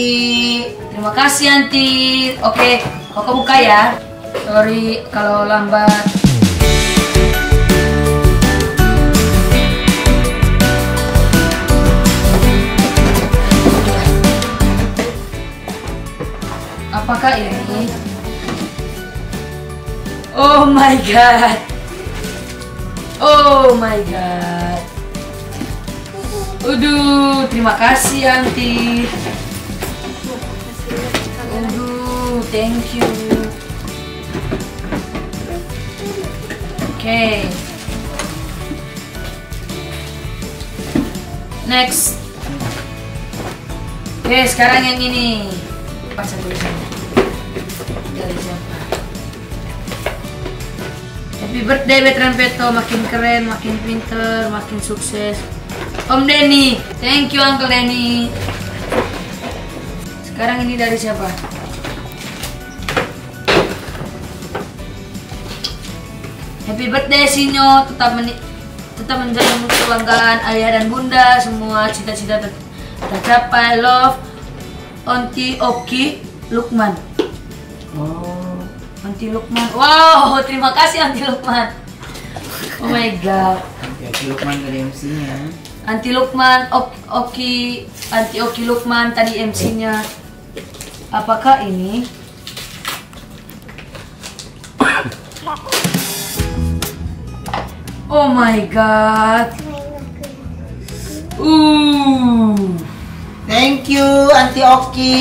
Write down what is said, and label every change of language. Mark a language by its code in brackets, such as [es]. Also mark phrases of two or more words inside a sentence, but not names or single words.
[id] Terima kasih Anti. Oke, Koko buka ya. Sorry kalau lambat. Apakah ini? [en] Oh my god. Oh my god. [id] Aduh, terima kasih Anti. Aduh, [en] thank you. [id] Oke. Next. Oke, sekarang yang ini. Baca tulisannya. Dari siapa? [en] Happy birthday [id] Veteran Peto, makin keren, makin pinter, makin sukses. Om Denny, [en] thank you Uncle Denny. [id] Sekarang ini dari siapa? [en] Happy birthday [id] Sinyo, tetap menjadi kebanggaan ayah dan bunda, semua cita-cita tercapai. Love, Onti Oki Lukman. Oh. Onti Lukman. Wow, terima kasih Onti Lukman. [en] Oh my god. [id] Ya Lukman dari MC-nya. Anti Lukman, Anti Oki Lukman tadi MC-nya. Apakah ini? [en] Oh my god. Thank you Auntie Oki.